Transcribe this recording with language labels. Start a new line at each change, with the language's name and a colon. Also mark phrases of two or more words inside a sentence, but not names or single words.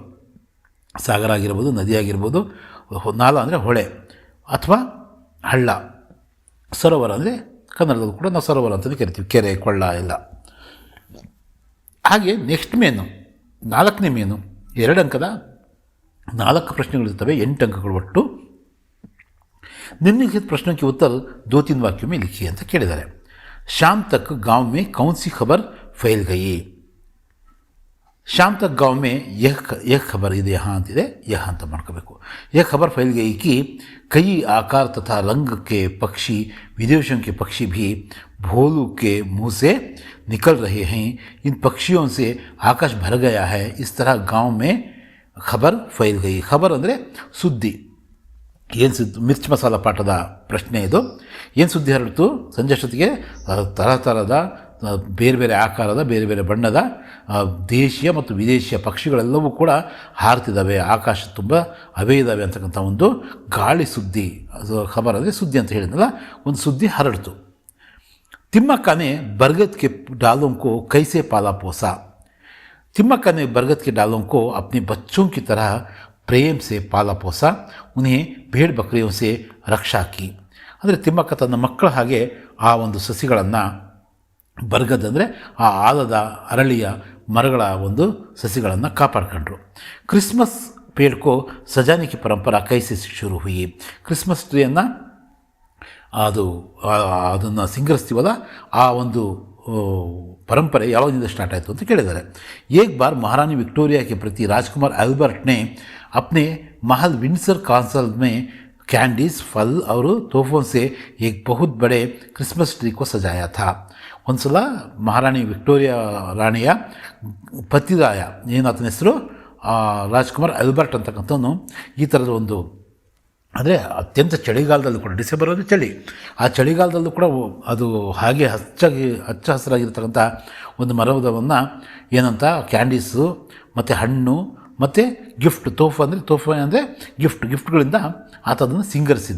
Kannada: ಸಾಗರ ಆಗಿರ್ಬೋದು, ನದಿ ಆಗಿರ್ಬೋದು, ನಾಲಾ ಅಂದರೆ ಹೊಳೆ ಅಥವಾ ಹಳ್ಳ, ಸರೋವರ ಅಂದರೆ ಕನ್ನಡದಲ್ಲೂ ಕೂಡ ನಾವು ಸರೋವರ ಅಂತಲೇ ಕರಿತೀವಿ, ಕೆರೆ, ಕೊಳ್ಳ ಎಲ್ಲ. ಹಾಗೆ ನೆಕ್ಸ್ಟ್ ಮೇನು 4ನೇ ಮೇನು 2 ಅಂಕದ 4 ಪ್ರಶ್ನೆಗಳಿರ್ತವೆ. 8 ಅಂಕಗಳು ಒಟ್ಟು.
Hindi: निम्नलिखित प्रश्न के उत्तर 2-3 वाक्यों में लिखिए
Kannada: ಅಂತ ಕೇಳಿದ್ದಾರೆ.
Hindi: शाम तक गांव में कौन सी खबर फैल गई. शाम तक गांव में यह खबर ಇದೆ यहाँ ಅಂತಿದೆ, यह
Kannada: ಅಂತ ಮಾಡ್ಕೋಬೇಕು.
Hindi: यह खबर फैल गई कि कई आकार तथा रंग के पक्षी विदेशों के पक्षी भी भोलू के मुंह से निकल रहे हैं. इन पक्षियों से आकाश भर गया है. इस तरह गांव में खबर फैल गई.
Kannada: खबर ಅಂದರೆ ಸುದ್ದಿ. ಏನು ಸುದ್ದಿ. ಮಿರ್ಚ್ ಮಸಾಲ ಪಾಠದ ಪ್ರಶ್ನೆ ಇದು. ಏನು ಸುದ್ದಿ ಹರಡಿತು. ಸಂಜೆ ಅಷ್ಟೊತ್ತಿಗೆ ಥರದ ಬೇರೆ ಬೇರೆ ಆಕಾರದ, ಬೇರೆ ಬೇರೆ ಬಣ್ಣದ ದೇಶೀಯ ಮತ್ತು ವಿದೇಶಿಯ ಪಕ್ಷಿಗಳೆಲ್ಲವೂ ಕೂಡ ಹಾರ್ತಿದ್ದಾವೆ. ಆಕಾಶ ತುಂಬ ಅವೇ ಇದ್ದಾವೆ ಅಂತಕ್ಕಂಥ ಒಂದು ಗಾಳಿ ಸುದ್ದಿ. ಅದು ಖಬರ್ ಅಂದರೆ ಸುದ್ದಿ ಅಂತ ಹೇಳಿದ್ನಲ್ಲ, ಒಂದು ಸುದ್ದಿ ಹರಡಿತು.
Hindi: ತಿಮ್ಮಕ್ಕ ने बरगद के डालों को कैसे पाला पोसा. तिम्मक्का ने बरगद के डालों को अपने बच्चों की तरह प्रेम से पाला पोसा. उन्हें भेड़ बकरियों से रक्षा की.
Kannada: ಅಂದರೆ ತಿಮ್ಮಕ್ಕ ತನ್ನ ಮಕ್ಕಳ ಹಾಗೆ ಆ ಒಂದು ಸಸಿಗಳನ್ನು, ಬರ್ಗದ್ ಅಂದರೆ ಆ ಆಲದ ಅರಳಿಯ ಮರಗಳ ಒಂದು ಸಸಿಗಳನ್ನು ಕಾಪಾಡ್ಕೊಂಡ್ರು.
Hindi: क्रिसमस पेड़ को सजाने की परंपरा कैसे शुरू हुई.
Kannada: ಕ್ರಿಸ್ಮಸ್ ಟ್ರೀಯನ್ನು ಅದನ್ನು ಸಿಂಗರಿಸ್ತೀವಲ್ಲ, ಆ ಒಂದು ಪರಂಪರೆ ಯಾವಾಗಿಂದ ಸ್ಟಾರ್ಟ್ ಆಯಿತು ಅಂತ ಕೇಳಿದ್ದಾರೆ.
Hindi: एक बार महारानी विक्टोरिया के प्रति राजकुमार अल्बर्ट ने अपने महल विंडसर कासल में कैंडीज, फल और तोहफों से एक बहुत बड़े क्रिसमस ट्री को सजाया था.
Kannada: ಒಂದು ಸಲ ಮಹಾರಾಣಿ ವಿಕ್ಟೋರಿಯಾ ರಾಣಿಯ ಪತಿರಾಯ, ಏನು ಆತನ ಹೆಸರು, ರಾಜ್ಕುಮಾರ್ ಅಲ್ಬರ್ಟ್ ಅಂತಕ್ಕಂಥವನು ಈ ಥರದ ಒಂದು, ಅಂದರೆ ಅತ್ಯಂತ ಚಳಿಗಾಲದಲ್ಲೂ ಕೂಡ, ಡಿಸೆಂಬರ್ ಅಂದರೆ ಚಳಿ, ಆ ಚಳಿಗಾಲದಲ್ಲೂ ಕೂಡ ಅದು ಹಾಗೆ ಹಚ್ಚ ಹಸಿರಾಗಿರ್ತಕ್ಕಂಥ ಒಂದು ಮರವನ್ನು ಏನಂತ ಕ್ಯಾಂಡೀಸು ಮತ್ತು ಹಣ್ಣು ಮತ್ತು ಗಿಫ್ಟ್, ತೋಹಫಾ ಅಂದರೆ ಗಿಫ್ಟ್ಗಳಿಂದ ಆತ ಅದನ್ನು ಸಿಂಗರಿಸಿದ್ದ.